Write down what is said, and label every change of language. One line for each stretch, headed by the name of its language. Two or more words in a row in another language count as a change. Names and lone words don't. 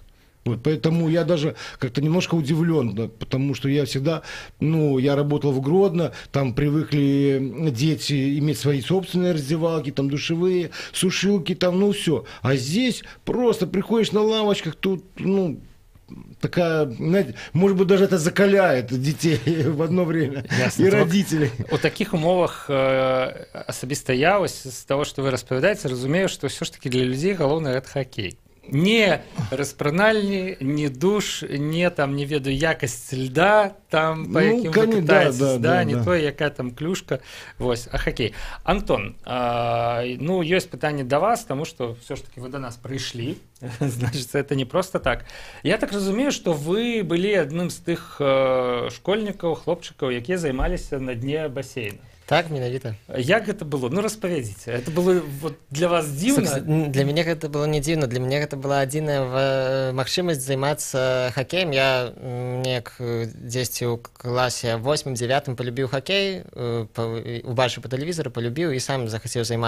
Russian: Вот, поэтому я даже как-то немножко удивлен, да, потому что я всегда, я работал в Гродно, там привыкли дети иметь свои собственные раздевалки, там душевые, сушилки, там, все. А здесь просто приходишь на лавочках, тут, такая, знаете, может быть, даже это закаляет детей в одно время. Ясно. И родителей.
Belarusian: У таких умовах особисто я, з того, что вы распавядаеце, разумею, что все ж таки для людей галоўнае это хоккей. Не распранальні, не душ, не там, не ведаю, якасць льда, там, по якім вы катаецесь, не то, якая там клюшка, вось, а хоккей. Антон, ёсць пытанне да вас, тому что все ж таки вы до нас прыйшлі, значит, это не просто так. Я так разумею, что вы былі адным з тых школьнікаў, хлопчыкаў, якія займаліся на дне басейна. Так, менавіта. Як гэта было? Распавядзіце.
Russian: Это было вот для вас дзіўна?
Belarusian: Для мяне гэта было не дзіўна. Для мяне гэта была адзіная магчымасць займацца хакеем. Я неяк дзесьці ў класе 8-9 полюбіў хакей, убачыў па тэлевізору, полюбіў і сам захацеў займацца.